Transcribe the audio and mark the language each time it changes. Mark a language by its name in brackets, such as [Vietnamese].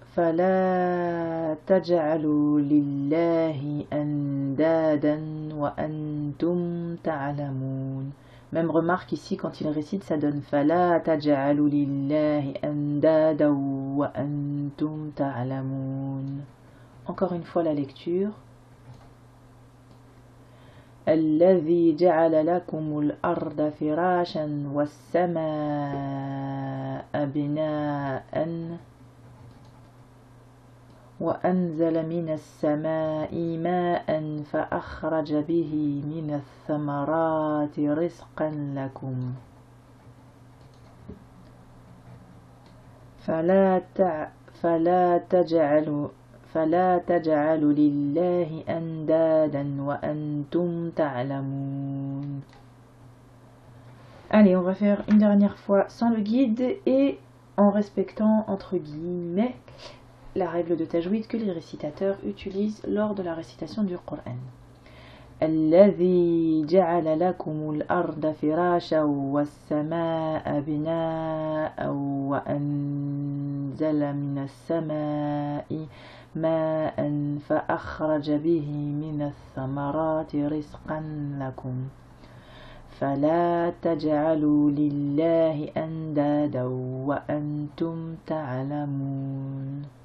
[Arabic] فلا تجعلوا لله أندادا وأنتم تعلمون. [French] Même remarque ici, quand il récite, ça donne [Arabic] فلا تجعلوا لله أندادا وأنتم تعلمون. [French] Encore une fois la lecture. [Arabic] الذي جعل لكم الأرض فراشا والسماء بناء وأنزل من السماء ماء فأخرج به من الثمرات رزقا لكم فلا تجعلوا لله أندادا وأنتم تعلمون. [French] Allez, on va faire une dernière fois sans le guide et en respectant entre guillemets la règle de tajwid que les récitateurs utilisent lors de la récitation du Coran. [Arabic] الذي جعل لكم الأرض فراشا والسماء بناء وأنزل من السماء ماء فأخرج به من الثمرات رزقا لكم فلا تجعلوا لله أندادا وأنتم تعلمون.